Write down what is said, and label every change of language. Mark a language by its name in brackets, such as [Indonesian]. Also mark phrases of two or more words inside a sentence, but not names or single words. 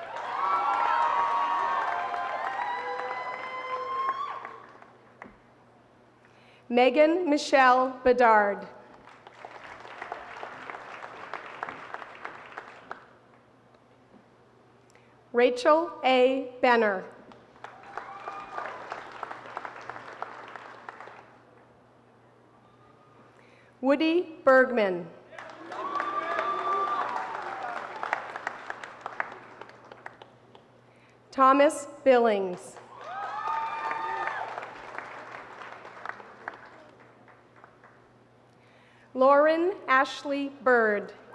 [English] Megan Michelle Bedard. Rachel A. Benner. Woody Bergman. Thomas Billings. Lauren Ashley Bird.